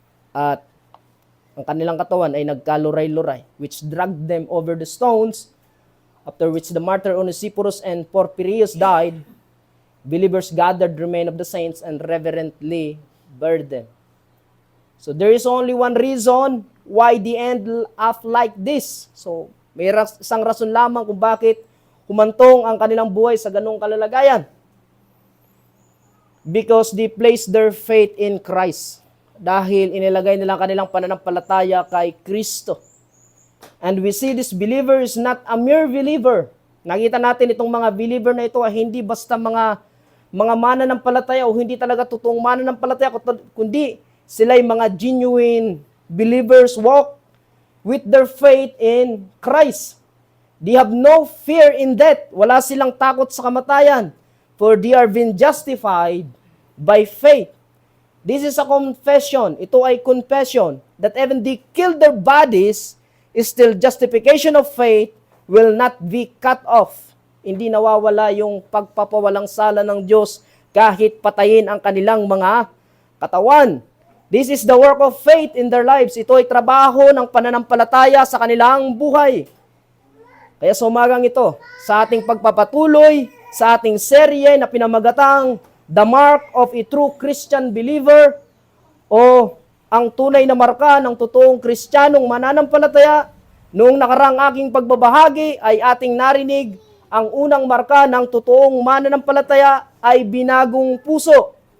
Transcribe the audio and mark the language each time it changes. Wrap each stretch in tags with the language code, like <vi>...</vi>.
<tl>At ang kanilang katawan ay nagkaluray-luray,</tl> <en>which dragged them over the stones. After which the martyr Onesiphorus and Porphyrios died, believers gathered the remains of the saints and reverently buried them. So there is only one reason why the end up like this.</en> <tl>So may isang rason lamang kung bakit humantong ang kanilang buhay sa ganung kalalagayan.</tl> <en>Because they placed their faith in Christ.</en> <tl>Dahil inilagay nila ang kanilang pananampalataya kay Kristo.</tl> <en>And we see this believer is not a mere believer.</en> <tl>Nakita natin itong mga believer na ito ay hindi basta mga mananampalataya o hindi talaga totoong mananampalataya, kundi sila'y mga</tl> <en>genuine believers walk with their faith in Christ. They have no fear in death.</en> <tl>Wala silang takot sa kamatayan,</tl> <en>for they are being justified by faith. This is a confession.</en> <tl>Ito ay</tl> <en>confession that even they kill their bodies, still justification of faith will not be cut off.</en> <tl>Hindi nawawala yung pagpapawalang sala ng Diyos kahit patayin ang kanilang mga katawan.</tl> <en>This is the work of faith in their lives.</en> <tl>Ito ay trabaho ng pananampalataya sa kanilang buhay. Kaya sa umagang ito, sa ating pagpapatuloy, sa ating serye na pinamagatang The Mark of a True Christian Believer o ang tunay na marka ng totoong Kristiyanong mananampalataya, noong nakarang aking pagbabahagi ay ating narinig ang unang marka ng totoong mananampalataya ay binagong puso.</tl>